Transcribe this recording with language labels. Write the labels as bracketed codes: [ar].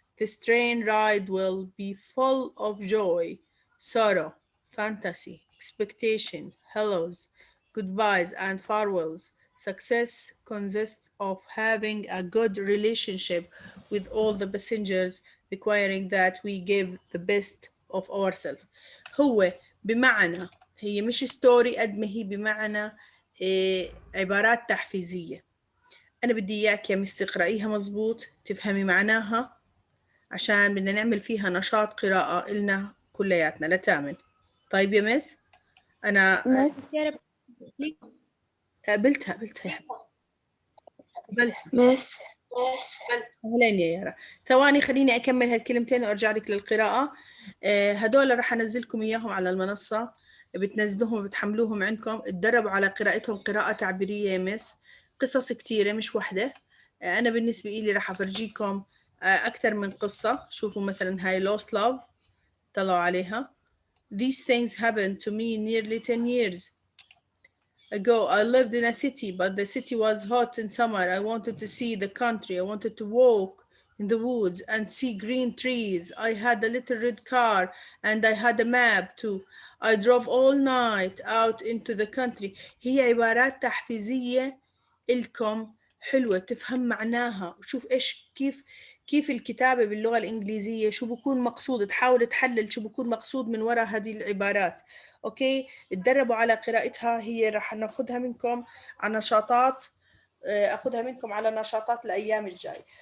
[en] This train ride will be full of joy, sorrow, fantasy, expectation, hellos, goodbyes, and farewells. Success consists of having a good relationship with all the passengers, requiring that we give the best of ourselves. [ar] هو بمعنى، هي مش ستوري قد ما هي بمعنى عبارات تحفيزية. أنا بدي إياك يا مس تقرأيها مظبوط، تفهمي معناها، عشان بدنا نعمل فيها نشاط قراءة إلنا كلياتنا لتامن. طيب يا مس؟ أنا قبلتها يا حبيبتي، قبلتها. مس أهلين يا يارا. ثواني خليني أكمل هالكلمتين وأرجع لك للقراءة. هدول رح أنزلكم إياهم على المنصة، بتنزلوهم وبتحملوهم عندكم، تدربوا على قراءتهم قراءة تعبيرية يا مس. قصص كتيرة مش واحدة. أنا بالنسبة إلي رح أفرجيكم أكثر من قصة. شوفوا مثلا هاي Lost Love، طلعوا عليها. [en] These things happened to me nearly 10 years ago. I lived in a city, but the city was hot in summer. I wanted to see the country. I wanted to walk in the woods and see green trees. I had a little red car and I had a map too. I drove all night out into the country. [ar] هي عبارات تحفيزية إلكم حلوة تفهم معناها. وشوف إيش كيف الكتابة باللغة الإنجليزية، شو بكون مقصود، تحاول تحلل شو بكون مقصود من وراء هذه العبارات. أوكي، تدربوا على قراءتها. هي رح ناخدها منكم على نشاطات، أخدها منكم على نشاطات الأيام الجاي.